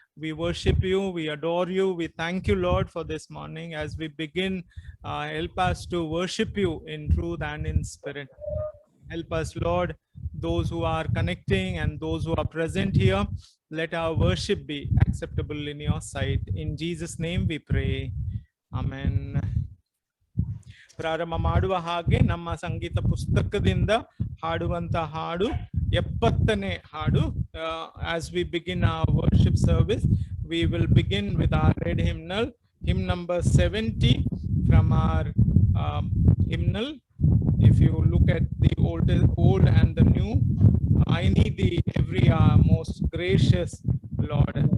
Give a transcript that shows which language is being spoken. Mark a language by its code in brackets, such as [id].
[en] We worship you, we adore you, we thank you, Lord, for this morning. As we begin, help us to worship you in truth and in spirit. Help us, Lord, those who are connecting and those who are present here, let our worship be acceptable in your sight. In Jesus' name we pray. Amen. [kn] ಪ್ರಾರಂಭ ಮಾಡುವ ಹಾಗೆ ನಮ್ಮ ಸಂಗೀತ ಪುಸ್ತಕದಿಂದ ಹಾಡುವಂತ ಹಾಡು 70ನೇ ಹಾಡು. [en] As we begin our worship service, we will begin with our red hymnal, hymn number 70 from our hymnal. If you look at the old and the new, I need thee every hour, most gracious Lord.